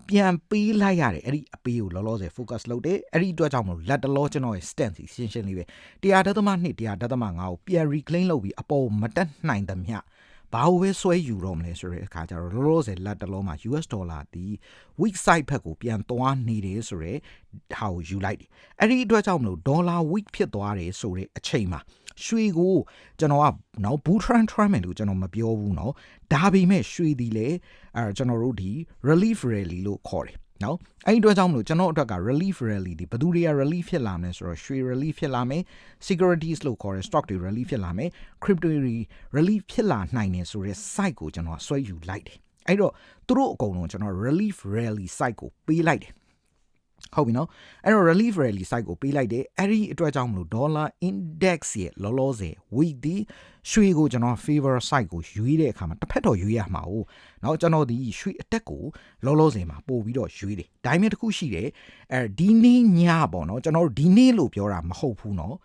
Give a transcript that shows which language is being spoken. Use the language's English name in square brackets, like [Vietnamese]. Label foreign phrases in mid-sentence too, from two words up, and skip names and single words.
[Burmese] ပြန်ပေးလိုက်ရတယ်အဲ့ဒီအပေးကိုလောလောဆယ် focus လုပ်တယ်အဲ့ဒီအတွက်ကြောင့်မလို့လက်တလောကျွန်တော်ရဲ့ stance ရှင်းလေးပဲ100.2 100.5ကိုပြန် reclaim လုပ်ပြီးအပေါ်မတက်နိုင်သမျှဘာလို့ပဲဆွဲယူတော့မလဲဆိုတဲ့အခါကျတော့လောလောဆယ်လက်တလောမှာ US ဒေါ် လာဒီ [English] weak side [Burmese] ဘက်ကိုပြန်သွားနေတယ်ဆိုတဲ့ဟာကိုယူလိုက်တယ်အဲ့ဒီအတွက်ကြောင့်မလို့ဒေါ်လာ weak ဖြစ်သွားတယ်ဆိုတဲ့အချိန်မှာရွှေကိုကျွန်တော်ကနော် [English] bull trend [Burmese] မယ်လို့ကျွန်တော်မ ပြောဘူးနော်ဒါပေမဲ့ရွှေဒီလေကျွန်တော်တို့ဒီ [English] relief rally [Burmese] လို့ခေါ်တယ်နော်အဲ့ဒီအတွက်ကြောင့်မလို့ကျွန်တော်အတွက်က [English] relief rally [Burmese] ဒီဘယ်သူတွေက relief ဖြစ် လာမလဲဆိုတော့ရွှေ relief ဖြစ်လာမယ် securities လို့ခေါ်တဲ့ stock တွေ relief ဖြစ်လာမယ် crypto တွေ relief ဖြစ်လာနိုင်တယ် ဆိုတဲ့ site ကိုကျွန်တော်ဆွဲယူလိုက်တယ်အဲ့တော့သူတို့အကုန်လုံးကျွန်တော် [English] relief rally site [Burmese] ကိုပေးလိုက်တယ်ဟုတ်ပြီနော်အဲ့တော့ [English] relief rally site [Burmese] ကိုပေးလိုက်တယ်အဲ့ဒီအတွက်ကြောင့်မလို့ [English] dollar index [Burmese] ရဲ့လောလောဆယ် week ဒီရွှေကိုကျွန်တော် [English] favor site [Burmese] ကိုရွေးတဲ့အခါမှာတစ်ဖက်တော့ရွေးရမှာ哦เนาะကျွန်တော်ဒီရွှေအတက်ကိုလောလောဆယ်မှာပို့ပြီးတော့ရွေးတယ်ဒါပေမဲ့တစ်ခုရှိတယ်ဒီနေ့ညပေါ့เนาะကျွန်တော်တို့ဒီနေ့လို့ပြောတာမဟုတ်ဘူးเนาะ